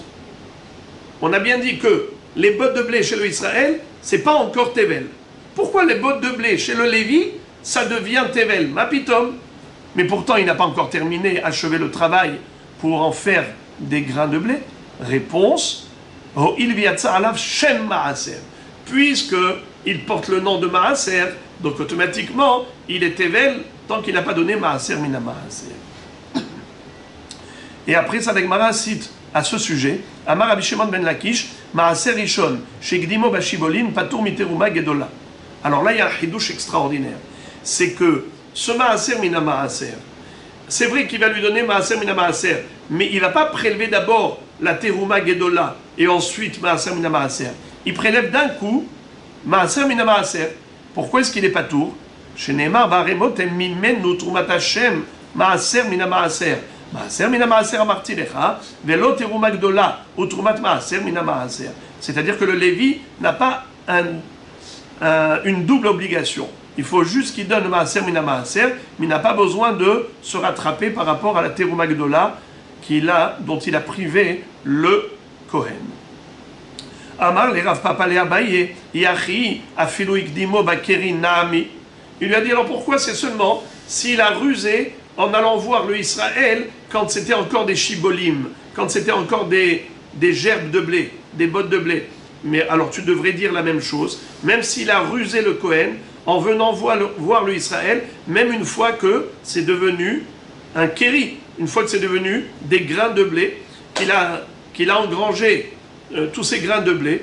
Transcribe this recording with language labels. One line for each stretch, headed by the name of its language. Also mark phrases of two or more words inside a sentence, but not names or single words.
French: On a bien dit que les bottes de blé chez le Israël, c'est pas encore Tevel. Pourquoi les bottes de blé chez le Lévi, ça devient Tevel,
Hebrew: מה פתאום?
French: Mais pourtant, il n'a pas encore terminé, achevé le travail pour en faire des grains de blé.
Hebrew: Réponse, הואיל ויצא עליו שם מעשר.
French: Puisqu'il porte le nom de Maaser, donc automatiquement, il est Tevel tant qu'il n'a pas donné
Hebrew: מעשר מן המעשר.
French: Et après, ça, la Gemara cite à ce sujet,
Hebrew: אמר רבי שמעון בן לקיש, מעשר ראשון, שהקדימו בשבלים, פטור מתרומה גדולה.
French: Alors là, il y a un chidouche extraordinaire. C'est que ce
Hebrew: מעשר מן המעשר,
French: c'est vrai qu'il va lui donner
Hebrew: מעשר מן המעשר,
French: mais il ne va pas prélever d'abord la
Hebrew: תרומה גדולה
French: et ensuite
Hebrew: מעשר מן המעשר.
French: Il prélève d'un coup
Hebrew: מעשר מן המעשר.
French: Pourquoi est-ce qu'il n'est pas tour?
Hebrew: שנאמר, בערימות הם ממנו תרומת השם, מעשר מן המעשר. מעשר מן המעשר אמרתי לך, ולא תרומה גדולה, ou תרומת מעשר מן המעשר.
French: C'est-à-dire que le Lévi n'a pas une double obligation. Il faut juste qu'il donne le
Hebrew: מעשר מן המעשר,
French: mais il n'a pas besoin de se rattraper par rapport à la
Hebrew: תרומה גדולה
French: dont il a privé le Kohen.
Aramaic: אמר ליה רב פפא לאביי, אי הכי אפילו הקדימו בכרי נמי.
French: Il lui a dit alors pourquoi c'est seulement s'il a rusé en allant voir le Israël quand c'était encore des shibolim, quand c'était encore des gerbes de blé, des bottes de blé. Mais alors tu devrais dire la même chose, même s'il a rusé le Kohen en venant voir le Israël, même une fois que c'est devenu un kéri, une fois que c'est devenu des grains de blé, qu'il a engrangé tous ces grains de blé.